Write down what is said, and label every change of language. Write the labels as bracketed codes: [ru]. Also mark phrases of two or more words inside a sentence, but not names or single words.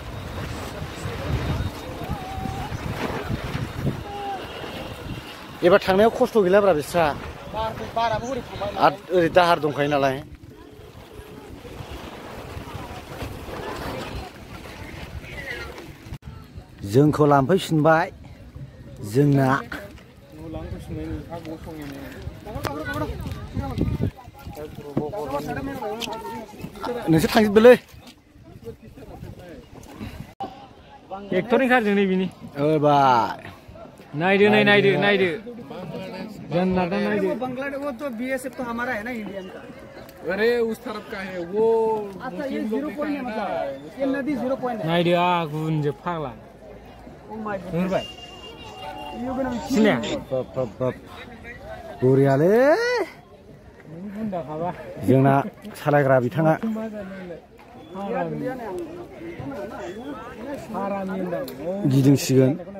[brx] एबार थांनायाव खस्थ' गैलाब्रा बिस्रा आरो ओरै दाहार दंखायो नालाय जोंखौ लांफैफिनबाय जोंना नोंसोर थांजोबदोलै एक्टरनि कारजों नै बिनि बाय नायदो नायदो जन्नत नायदो [hi] बांग्लादेश वो तो बीएसएफ तो हमारा है ना इंडियन का अरे उस तरफ का है वो अच्छा ये 0 पॉइंट है मतलब ये नदी 0 पॉइंट है [brx] नायदो गुनजोब फाग्ला [en] Oh my God [brx] नुबाय [en] You gonna [brx] सिनाया बरियालै जोंना सालायग्रा बिथाङा गिदिंसिगोन